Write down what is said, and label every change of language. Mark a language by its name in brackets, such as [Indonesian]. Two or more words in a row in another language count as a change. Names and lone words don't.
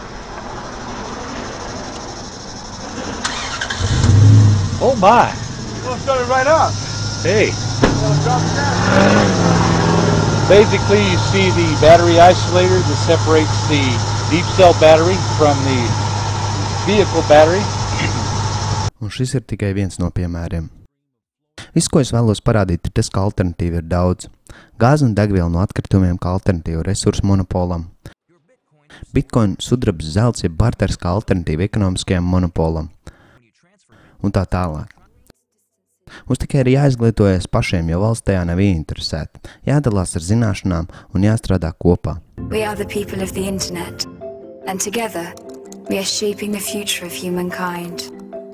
[English] Oh my! Well, it started right up. Hey! Well, it dropped down. Basically, you see the battery isolator that separates the deep cell battery from the vehicle battery. [Latvian] Un šis ir tikai viens no piemēriem. Viss, ko es vēlos parādīt, ir tas, ka alternatīva ir daudz. Gāze un degviela no atkritumiem kā alternatīva resursu monopolam. Bitcoin, sudrabs, zelts ir barters kā alternatīva ekonomiskajam monopolam. Un tā tālāk. Mums tikai ir jāizglītojas pašiem, jo valsts tajā nav ieinteresēta. Jādalās ar zināšanām un jāstrādā kopā. [English] We are the people of the internet, and together we are shaping the future of humankind.